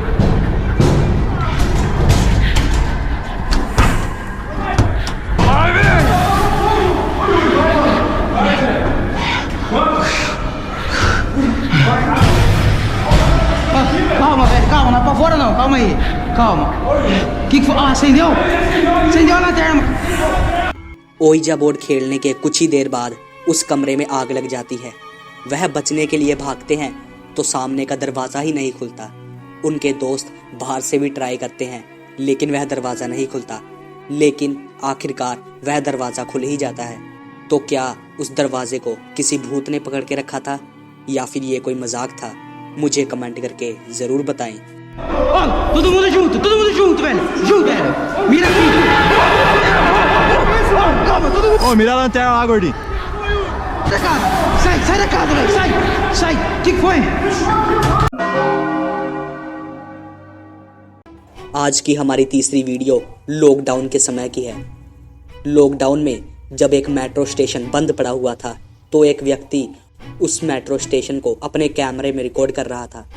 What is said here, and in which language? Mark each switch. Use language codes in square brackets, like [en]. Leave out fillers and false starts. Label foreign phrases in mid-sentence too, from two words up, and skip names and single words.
[pt] Calma, velho, calma, não apavora não, calma aí, calma. Que foi? Ah, acendeu a lanterna. [hi] ओइजा बोर्ड खेलने के कुछ ही देर बाद उस कमरे में आग लग जाती है। वह बचने के लिए भागते हैं तो सामने का दरवाजा ही नहीं खुलता। उनके दोस्त बाहर से भी ट्राई करते हैं लेकिन वह दरवाजा नहीं खुलता। लेकिन आखिरकार वह दरवाजा खुल ही जाता है। तो क्या उस दरवाजे को किसी भूत ने पकड़ के रखा था या फिर ये कोई मजाक था? मुझे कमेंट करके जरूर बताएं। [pt] Ó, todo mundo junto, velho. Junto, velho. Mira aqui. Calma, todo mundo. Ô, mira a lanterna lá, gordinho. Da casa. Sai da casa, velho. Sai. Que foi? [hi] आज की हमारी तीसरी वीडियो लॉकडाउन के समय की है। लॉकडाउन में जब एक [en] metro station [hi] बंद पड़ा हुआ था तो एक व्यक्ति उस [en] metro station [hi] को अपने कैमरे में रिकॉर्ड कर रहा था।